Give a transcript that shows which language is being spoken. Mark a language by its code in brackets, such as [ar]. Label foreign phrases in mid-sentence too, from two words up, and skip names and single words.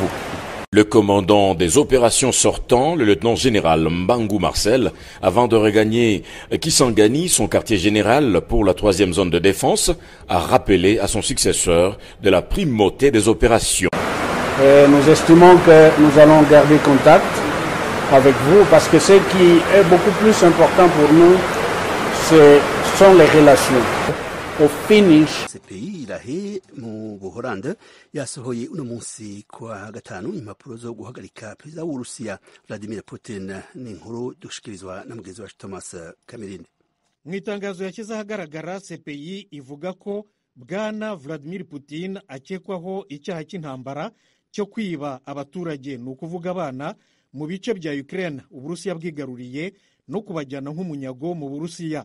[fr] Le commandant des opérations sortant, le lieutenant-général Mbangu Marcel, avant de regagner Kisangani, son quartier général pour la 3e zone de défense, a rappelé à son successeur de la primauté des opérations. Nous estimons que nous allons garder contact avec vous parce que ce qui est beaucoup plus important pour nous, ce sont les relations. Au finish, [rw] CPI irahe mu Buholande yasohoye uno munsi kwa gatanu impapuro zo guhagarika perezida w'Urusiya Vladimir Putin, n'inkuru dushikirizwa na mugenzi wacu Thomas Kamerinde. Mu itangazo yashyize ahagaragara, CPI ivuga ko bwana Vladimir Putin akekwaho icyaha cy'intambara cyo kwiba abaturage, ni ukuvuga abana, mu bice bya Ukraine Uburusiya bwigaruriye no kubajyana nk'umunyago mu Burusiya.